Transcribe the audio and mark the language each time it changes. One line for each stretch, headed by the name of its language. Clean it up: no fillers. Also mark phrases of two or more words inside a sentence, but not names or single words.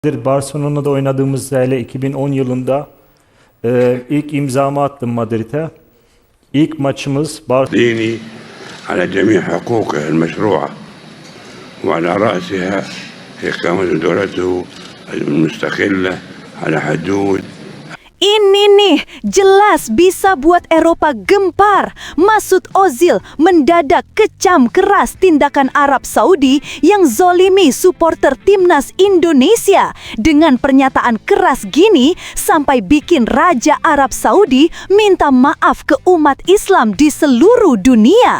Turkish: Barcelona'da oynadığımızda hele 2010 yılında ilk imzamı attım Madrid'e. İlk maçımız
Arabic: ديني على جميع حقوقه المشروعة وعلى رأسها إقامة دولته المستقلة على حدود.
Indonesian: Ini nih, jelas bisa buat Eropa gempar. Mesut Ozil mendadak kecam keras tindakan Arab Saudi yang zolimi supporter timnas Indonesia. Dengan pernyataan keras gini, sampai bikin Raja Arab Saudi minta maaf ke umat Islam di seluruh dunia.